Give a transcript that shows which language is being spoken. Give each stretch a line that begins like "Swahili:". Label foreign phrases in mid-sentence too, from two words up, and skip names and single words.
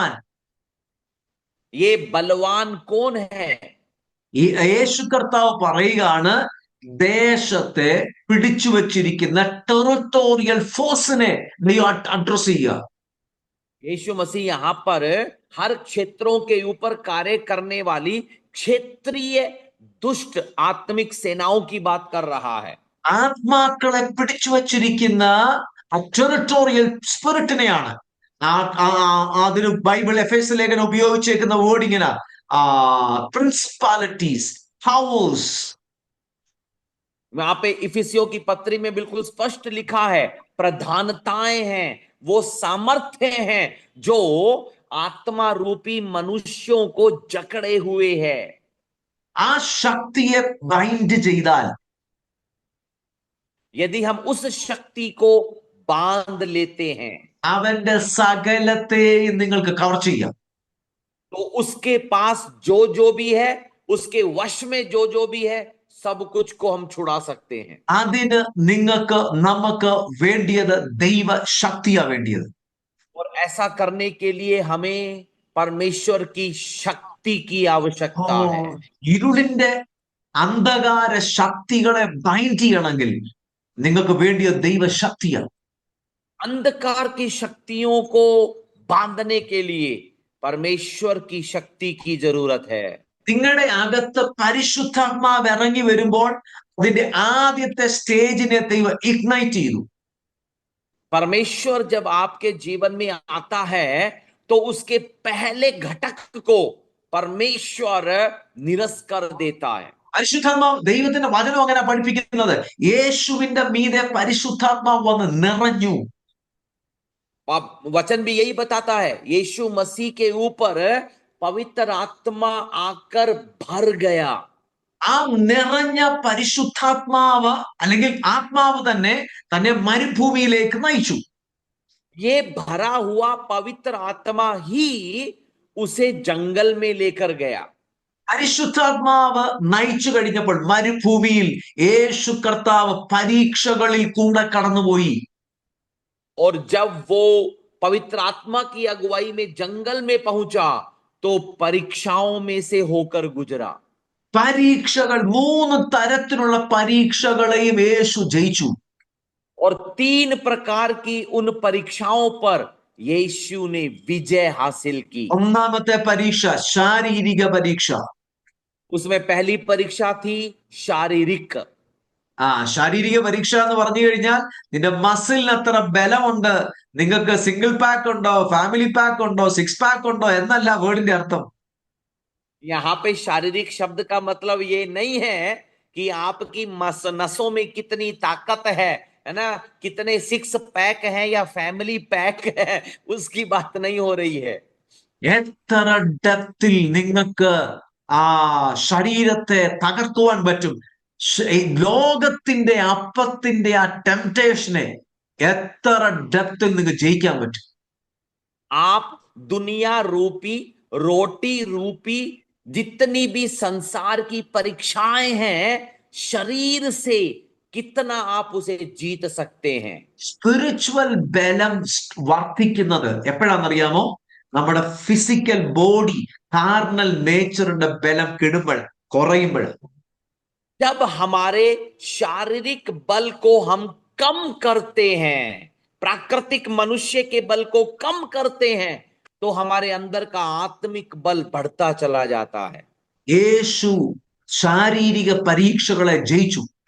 Malayalam: ആരാണ് ബലവാൻ?
Hindi: ये बलवान कौन है?
Malayalam: ഈ യേശു കർത്താവ് പറയുകയാണ് ദേശത്തെ പിടിച്ചു വച്ചിരിക്കുന്ന
English: territorial force
Malayalam: നീ അഡ്രസ് ചെയ്യുക.
Hindi: यीशु मसीह यहाँ पर हर क्षेत्रों के ऊपर कार्य करने वाली क्षेत्रीय दुष्ट आत्मिक सेनाओं की बात कर रहा है.
Malayalam: ആത്മാക്കളെ പിടിച്ചു വച്ചിരിക്കുന്ന
English: territorial spirit
Malayalam: അതിന് ബൈബിൾ എഫേസ്യ ലേഖനം ഉപയോഗിച്ചേക്കുന്ന വേർഡ് ഇങ്ങനെ
English: principalities powers.
Hindi: वहां पे इफिसियों की पत्री में बिल्कुल स्पष्ट लिखा है, प्रधानताएं हैं, वो सामर्थ्य हैं जो आत्मा रूपी मनुष्यों को जकड़े हुए है.
Malayalam: ആ ശക്തിയെ ബൈൻഡ് ചെയ്താൽ,
Hindi: यदि हम उस शक्ति को बांध लेते हैं,
Malayalam: അവന്റെ സകലത്തെയും നിങ്ങൾക്ക് കവർ ചെയ്യാം.
Hindi: तो उसके पास जो भी है, उसके वश में जो भी है, सब कुछ को हम छुड़ा सकते हैं.
Malayalam: അതിന് നിങ്ങൾക്ക് നമുക്ക് വേണ്ടിയത് ദൈവ ശക്തിയാ വേണ്ടിയത്.
Hindi: और ऐसा करने के लिए हमें परमेश्वर की शक्ति की आवश्यकता है.
Malayalam: ഇരുളിന്റെ അന്ധകാര ശക്തികളെ ബൈൻഡ് ചെയ്യണമെങ്കിൽ നിങ്ങൾക്ക് വേണ്ടിയത് ദൈവ ശക്തിയാണ്.
Hindi: अंधकार की शक्तियों को बांधने के लिए परमेश्वर की शक्ति की जरूरत है.
Malayalam: നിങ്ങളുടെ അകത്ത് പരിശുദ്ധാത്മാവ് ഇറങ്ങി വരുമ്പോൾ അതിന്റെ ആദ്യത്തെ സ്റ്റേജിനെ ദൈവം ഇഗ്നൈറ്റ് ചെയ്തു.
Hindi: परमेश्वर जब आपके जीवन में आता है तो उसके पहले घटक को परमेश्वर निरस कर देता है.
Malayalam: പരിശുദ്ധാത്മാവ്, ദൈവത്തിന്റെ വചനം അങ്ങനെ പഠിപ്പിക്കുന്നത്, യേശുവിന്റെ മീതെ പരിശുദ്ധാത്മാവ് വന്ന് നിറഞ്ഞു.
Hindi: वचन भी यही बताता है, यीशु मसीह के ऊपर पवित्र आत्मा आकर भर गया.
Malayalam: ആ നിറഞ്ഞ പരിശുദ്ധാത്മാവ് അല്ലെങ്കിൽ ആത്മാവ് തന്നെ മരുഭൂമിയിലേക്ക് നയിച്ചു.
Hindi: ये भरा हुआ पवित्र आत्मा ही उसे जंगल में लेकर गया.
Malayalam: പരിശുദ്ധാത്മാവ് നയിച്ചു കഴിഞ്ഞപ്പോൾ മരുഭൂമിയിൽ യേശു കർത്താവ് പരീക്ഷകളിൽ കൂടെ കടന്നുപോയി.
Hindi: और जब वो पवित्र आत्मा की अगुवाई में जंगल में पहुंचा तो परीक्षाओं में से होकर गुजरा.
Malayalam: പരീക്ഷകൾ, 3 തരത്തിലുള്ള പരീക്ഷകളെയും യേശു ജയിച്ചു.
Hindi: और 3 प्रकार की उन परीक्षाओं पर यीशु ने विजय हासिल की.
Malayalam: ഒന്നാമത്തെ പരീക്ഷ ശാരീരിക പരീക്ഷ.
Hindi: उसमें पहली परीक्षा थी शारीरिक.
Malayalam: ശാരീരിക പരീക്ഷ എന്ന് പറഞ്ഞു കഴിഞ്ഞാൽ നിന്റെ മസിലിന് എത്ര ബലമുണ്ട്, നിങ്ങൾക്ക്
English: single pack
Malayalam: ഉണ്ടോ,
English: family pack
Malayalam: ഉണ്ടോ, 6 പാക്ക് ഉണ്ടോ എന്നല്ല വേർഡിന്റെ അർത്ഥം.
Hindi: यहाँ पे शारीरिक शब्द का मतलब ये नहीं है कि आपकी नसों में कितनी ताकत है ना, कितने 6 पैक हैं या
English: family pack
Hindi: है, उसकी बात नहीं हो रही है.
Malayalam: എത്ര ഡെപ്തിൽ നിങ്ങൾക്ക് ആ ശരീരത്തെ തകർക്കുവാൻ പറ്റും. ലോകത്തിന്റെ അപ്പത്തിന്റെ ആ ടെംപ്ടേഷനെ എത്ര ഡെപ്തിൽ നിങ്ങൾക്ക് ജയിക്കാൻ പറ്റും.
Hindi: आप दुनिया रूपी, रोटी रूपी जितनी भी संसार की परीक्षाएं हैं, शरीर से कितना आप उसे जीत सकते हैं.
Malayalam: സ്പിരിച്വൽ ബലം വർദ്ധിക്കുന്നത് എപ്പോഴാണെന്നറിയാമോ? നമ്മുടെ
English: physical body, carnal nature
Malayalam: ബലം കുറയുമ്പോൾ.
Hindi: जब हमारे शारीरिक बल को हम कम करते हैं, प्राकृतिक मनुष्य के बल को कम करते हैं, तो हमारे अंदर का आत्मिक बल बढ़ता चला जाता है.
Malayalam: യേശു ശാരീരിക പരീക്ഷകളെ ജയിച്ചു.